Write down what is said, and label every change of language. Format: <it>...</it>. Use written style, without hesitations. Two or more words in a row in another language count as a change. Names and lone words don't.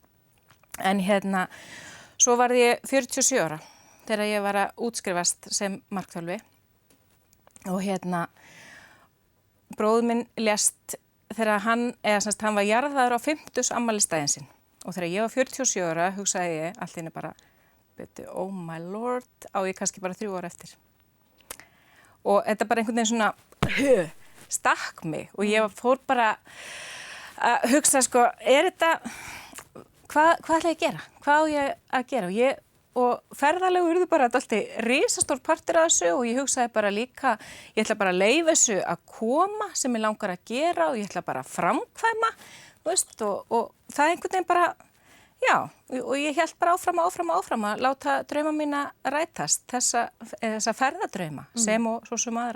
<is>En svo varð ég 47 ára þegar ég var að útskrifast sem markþjálfi og bróðir minn lést þegar hann var jarðaður á 50. afmælisdaginn sinn og þegar ég var 47 ára hugsaði ég allt í einu bara,</is> <en>oh my lord,</en> <is>á ég kannski bara 3 ára eftir. Og þetta bara einhvern veginn svona stakk mig og ég fór bara að hugsa þetta Hvað ætla ég að gera? Hvað á ég að gera? Og ferðalög urðu bara alltaf risastór partur af þessu og ég hugsaði bara líka, ég ætla bara að leyfa þessu að koma sem ég langar að gera og ég ætla bara að framkvæma, veist, og það einhvern veginn bara, og ég hélt bara áfram að láta drauma mína rætast, þessa ferðadrauma sem og svo sem aðra.</is>